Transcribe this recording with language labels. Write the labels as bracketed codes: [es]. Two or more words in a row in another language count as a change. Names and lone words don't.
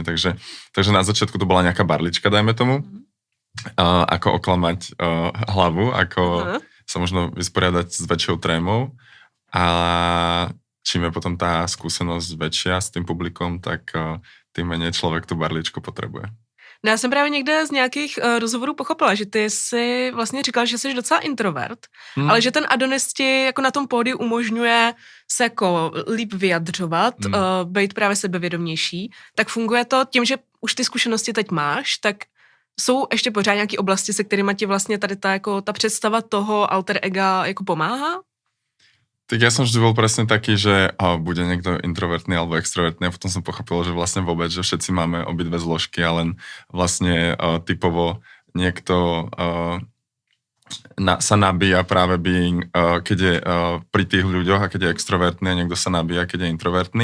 [sk] Takže na začiatku to bola nejaká barlička, dajme tomu, ako oklamať hlavu, ako sa možno vysporiadať s väčšou trémou a čím je potom tá skúsenosť väčšia s tým publikom, tak tým menej človek tú barličku potrebuje. [cs] No já jsem právě někde z nějakých rozhovorů pochopila, že ty si vlastně říkal, že jsi docela introvert, ale že ten Adonis ti jako na tom pódiu umožňuje se jako líp vyjadřovat, být právě sebevědomější. Tak funguje to tím, že už ty zkušenosti teď máš, tak jsou ještě pořád nějaké oblasti, se kterými ti vlastně tady ta představa toho alter ega jako pomáhá? [sk] Tak ja som vždy bol presne taký, že bude niekto introvertný alebo extrovertný a potom som pochopil, že vlastne vôbec, že všetci máme obidve zložky a len vlastne typovo niekto sa nabíja práve keď je pri tých ľuďoch a keď je extrovertný a niekto sa nabíja, keď je introvertný.